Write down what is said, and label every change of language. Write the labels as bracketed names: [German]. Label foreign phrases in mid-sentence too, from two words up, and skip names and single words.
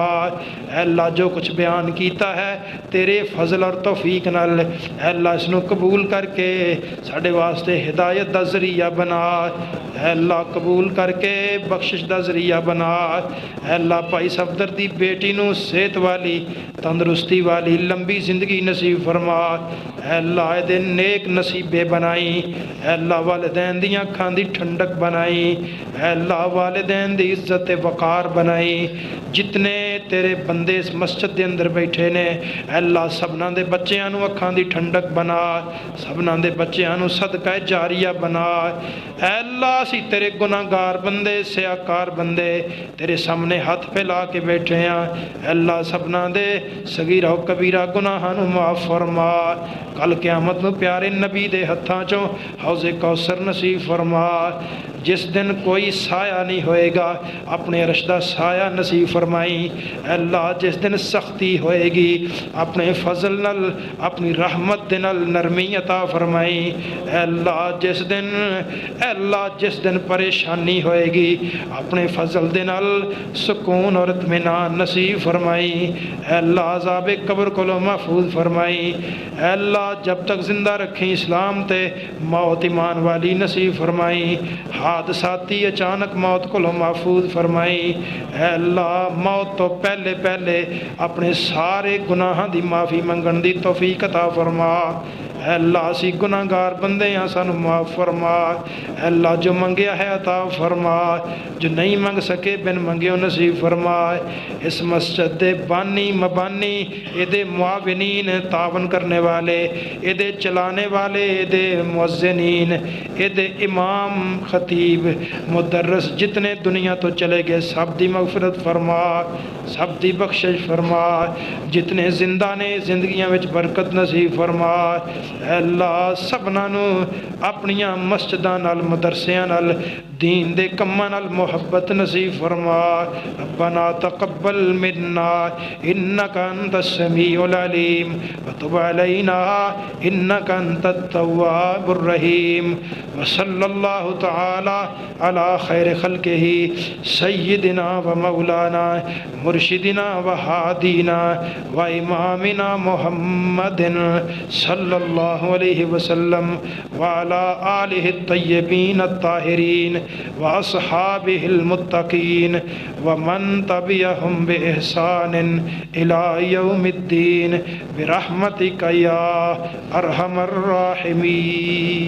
[Punjabi] اے اللہ جو کچھ بیان کیتا ہے تیرے فضل اور توفیق نال اے اللہ اس نو قبول کر کے ساڑے واسطے ہدایت دا ذریعہ بنا، اے اللہ قبول کر کے بخشش دا ذریعہ بنا۔ اے اللہ بھائی صفدر دی بیٹی نو صحت والی تندرستی والی لمبی زندگی نصیب فرما، اے اللہ اے دے نیک نصیبے بنائی، اے اللہ والدین دیاں کھان دی ٹھنڈک بنائی، اے اللہ والدین دی عزت وقار بنائی۔ جتنے تیرے بندے اس مسجد دے اندر بیٹھے نے اے اللہ سبنا دے بچیاں نو اکھاں دی ٹھنڈک بنا، سبنا دے بچیاں نو صدقہ جاریہ بنا۔ اے اللہ اسی تیرے گناہگار بندے سیاکار بندے تیرے سامنے ہاتھ پھیلا کے بیٹھے ہیں، اے اللہ سبنا دے صغیرہ و کبیرہ گناہاں نو معاف فرما، کل قیامت نو پیارے نبی دے ہتھاں چوں حوض کوثر نصیب فرما، جس دن کوئی سایہ نہیں ہوئے گا اپنے رشدہ سایہ نصیب فرمائی۔ اے اللہ جس دن سختی ہوئے گی اپنے فضل نل اپنی رحمت نل نرمی عطا فرمائی۔ اے اللہ جس دن پریشانی ہوئے گی اپنے فضل نل سکون اور اطمینان نصیب فرمائی۔ اے اللہ عذاب قبر کو محفوظ فرمائی۔ اے اللہ جب تک زندہ رکھیں اسلام تے موت ایمان والی نصیب فرمائی، حادثاتی اچانک موت کو محفوظ فرمائی۔ اے اللہ موت تو پہلے پہلے اپنے سارے گناہاں دی معافی منگن دی توفیق عطا فرما۔ اے اللہ اسی گناہگار بندے ہیں سانو معاف فرما۔ اے اللہ جو منگیا ہے عطا فرما، جو نہیں منگ سکے بن منگیوں نصیب فرما۔ اس مسجد دے بانی مبانی اے دے معاونین تعاون کرنے والے اے دے چلانے والے اے دے مؤذنین اے دے امام خطیب مدرس جتنے دنیا تو چلے گئے سب دی مغفرت فرما، سب دی بخشش فرما، جتنے زندہ نے زندگیاں وچ برکت نصیب فرما۔ اے اللہ سبنا نو اپنیاں مسجداں نال مدرسیاں نال دین دے کماں نال محبت نصیب فرما۔ [Arabic] ربنا تقبل منا انک انت السمیع العلیم وتب علینا انک انت التواب الرحیم وصلی اللہ تعالی علی خیر خلقہ سیدنا و مولانا مرشدنا و ہادینا و امامنا محمد صلی اللہ علیہ وسلم وعلی آلہ الطیبین الطاہرین واصحابہ المتقین ومن تبعہم بإحسان الی یوم الدین برحمتک یا ارحم الراحمین۔